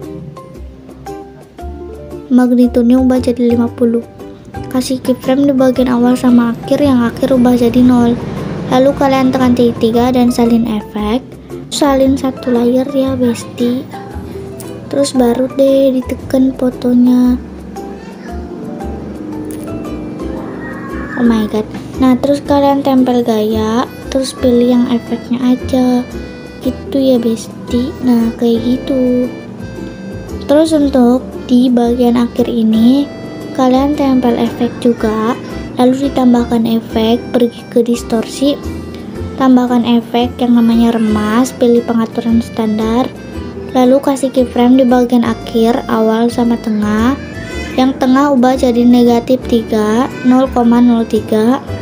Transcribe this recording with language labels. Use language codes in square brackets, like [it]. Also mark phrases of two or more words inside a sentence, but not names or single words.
[id] Magnitudenya ubah jadi 50. Kasih keyframe di bagian awal sama akhir, yang akhir ubah jadi 0. Lalu kalian tekan titik 3 dan salin efek. Salin satu layar ya besti. Terus baru deh ditekan fotonya. [en] Oh my god. [id] Nah terus kalian tempel gaya, terus pilih yang efeknya aja gitu ya besti. Nah kayak gitu. Terus untuk di bagian akhir ini kalian tempel efek juga, lalu ditambahkan efek, pergi ke distorsi, tambahkan efek yang namanya remas, pilih pengaturan standar, lalu kasih keyframe di bagian akhir, awal sama tengah, yang tengah ubah jadi negatif 3, 0,03.